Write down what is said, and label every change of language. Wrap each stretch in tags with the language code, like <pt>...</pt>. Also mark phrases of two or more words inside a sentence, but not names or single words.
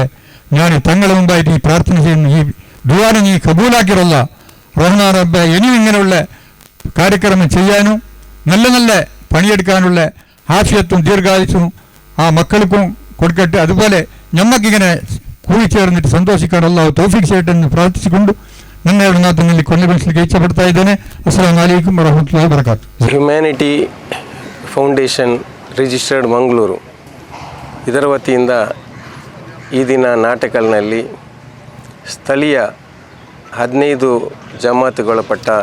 <ml>ഞാൻ തങ്ങളെ മുമ്പായിട്ട് ഈ പ്രാർത്ഥന ചെയ്യുന്നു, ഈ ദുആനെ നീ കബൂലാക്കിയല്ല റഹ്മാൻ റബ്ബേ. ഇനിയും ഇങ്ങനെയുള്ള കാര്യക്രമം ചെയ്യാനും നല്ല നല്ല പണിയെടുക്കാനുള്ള ആഫിയത്തും ദീർഘായുസ്സും ആ മക്കൾക്കും കൊടുക്കട്ടെ. അതുപോലെ ഞമ്മക്കിങ്ങനെ കൂടിച്ചേർന്നിട്ട് സന്തോഷിക്കാനുള്ള തൗഫീഖ് ചെയ്യട്ടെ എന്ന് പ്രാർത്ഥിച്ചുകൊണ്ട്</ml> <kn>ನನ್ನ ಮಾತಿನಲ್ಲಿ ಕೊನೆಗೊಳಿಸಲಿಕ್ಕೆ ಇಚ್ಛಪಡ್ತಾ ಇದ್ದೇನೆ.</kn> <ar>السلام عليكم ورحمة الله وبركاته.</ar> <kn>ಹ್ಯುಮ್ಯಾನಿಟಿ ಫೌಂಡೇಶನ್ ರಿಜಿಸ್ಟರ್ಡ್ ಮಂಗಳೂರು ಇದರ ವತಿಯಿಂದ ಈ ದಿನ ನಾಟಕಲ್ನಲ್ಲಿ ಸ್ಥಳೀಯ 15 ಜಮಾತುಗೊಳಪಟ್ಟ</kn>